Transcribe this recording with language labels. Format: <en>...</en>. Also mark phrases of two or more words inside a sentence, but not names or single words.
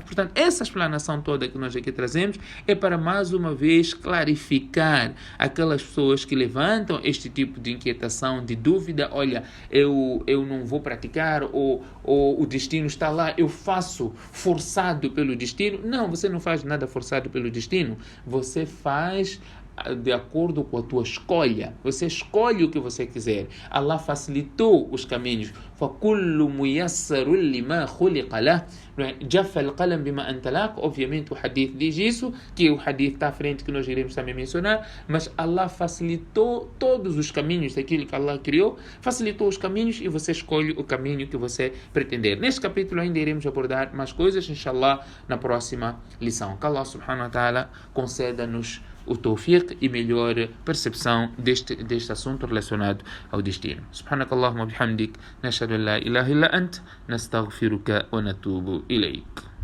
<pt>Portanto, essa explanação toda que nós aqui trazemos é para mais uma vez clarificar aquelas pessoas que levantam este tipo de inquietação, de dúvida, olha, eu não vou praticar ou o destino está lá, eu faço forçado pelo destino. Não, você não faz nada forçado pelo destino, você faz de acordo com a tua escolha. Você escolhe o que você quiser. Allah facilitou os caminhos.</pt> <ar>فَكُلُّ مُيَسَّرٌ لِمَا خُلِقَ لَهُ. جَفَّ الْقَلَمْ بِمَا أَنْتَ.</ar> <pt>Obviamente o hadith diz isso, que o hadith está à frente, que nós iremos também mencionar, mas Allah facilitou todos os caminhos daquilo que Allah criou, facilitou os caminhos e você escolhe o caminho que você pretender. Neste capítulo ainda iremos abordar mais coisas, inshallah, na próxima lição. Que</pt> <ar>الله سبحانه وتعالى</ar> <pt>conceda-nos o tawfiq e melhor percepção deste assunto relacionado ao destino.</pt> <ar>سبحانك اللهم وبحمدك، نشهد أن لا إله إلا أنت، نستغفرك ونتوب إليك.</ar>